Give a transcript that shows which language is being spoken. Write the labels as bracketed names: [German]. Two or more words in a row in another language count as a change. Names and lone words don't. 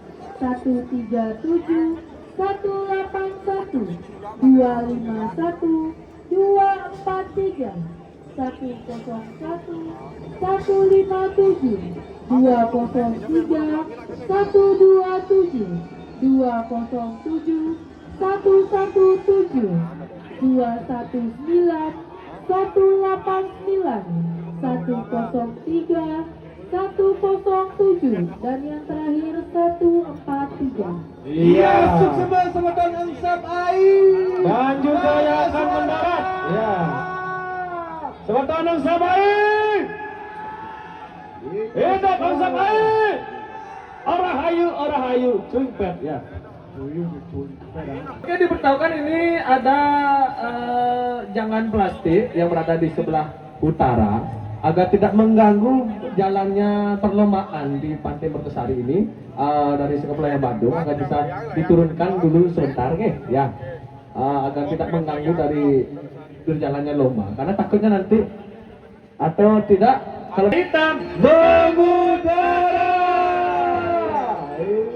[Indonesian] 137 181 251 243 101 157 203 127 207 117 219 189 103 107 dan yang terakhir 143. Iya, sukses semeton Angsap air. Dan juga yang akan mendarat. Ya. Semeton Angsap air. Hidup Angsap air. Orahayu, cumpet ya. Oke, diberitahukan ini ada jangan plastik yang berada di sebelah utara agar tidak mengganggu jalannya perlombaan di Pantai Mertesari ini dari Sekepulauan Bandung, agar bisa diturunkan dulu sebentar ya, agar tidak mengganggu dari berjalannya lomba, karena takutnya nanti atau tidak kalau kita mengudara